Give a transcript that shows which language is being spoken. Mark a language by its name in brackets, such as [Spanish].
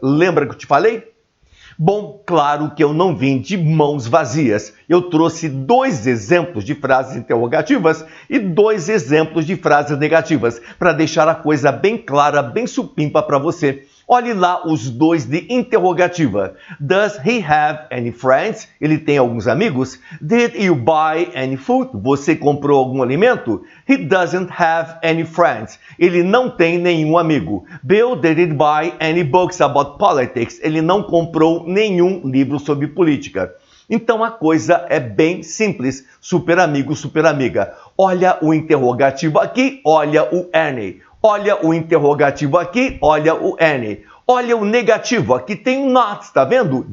[Portuguese] Lembra que eu te falei? Bom, claro que eu não vim de mãos vazias. Eu trouxe 2 exemplos de frases interrogativas e 2 exemplos de frases negativas, para deixar a coisa bem clara, bem supimpa para você. Olhe lá os 2 de interrogativa. [English] Does he have any friends? [Portuguese] Ele tem alguns amigos? [English] Did you buy any food? [Portuguese] Você comprou algum alimento? [English] He doesn't have any friends. [Portuguese] Ele não tem nenhum amigo. [English] Bill didn't buy any books about politics. [Portuguese] Ele não comprou nenhum livro sobre política. Então a coisa é bem simples. Super amigo, super amiga. Olha o interrogativo aqui, olha o any. Olha o interrogativo aqui, olha o any. Olha o negativo, aqui tem um not, está vendo?